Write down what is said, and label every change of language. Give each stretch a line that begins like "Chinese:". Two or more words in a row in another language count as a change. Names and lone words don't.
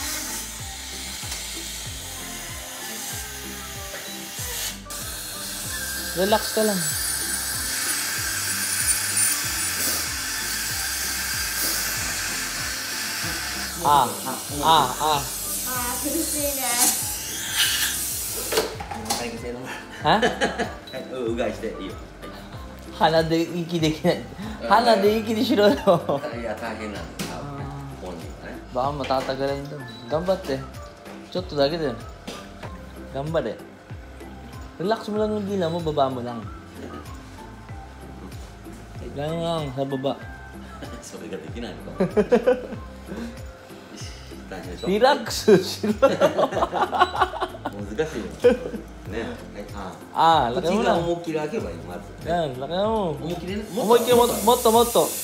Filipino: Relax ka lang. Ha?
Japanese: うがいしていいよ。鼻で息できない。鼻で息でしろよ。いや、大変なんです。本人がね。
Filipino: Baka matatagalan doon.
Japanese: 頑張って。ちょっと da din. Gambare.
Filipino: Relax mo lang yung dila mo, baba mo lang. Ganyan lang, sa baba.
Japanese: それができないのか。大変でしょ。 Relax! しろよ。難しいよ。ね。
Filipino: laki
Japanese: 口
Filipino: mo
Japanese: が
Filipino: lang.
Japanese: 思いっきり開けばいいのまず。
Filipino: Yan, laki mo.
Japanese: 思いっきりね。
Filipino: Umay kayo, motto.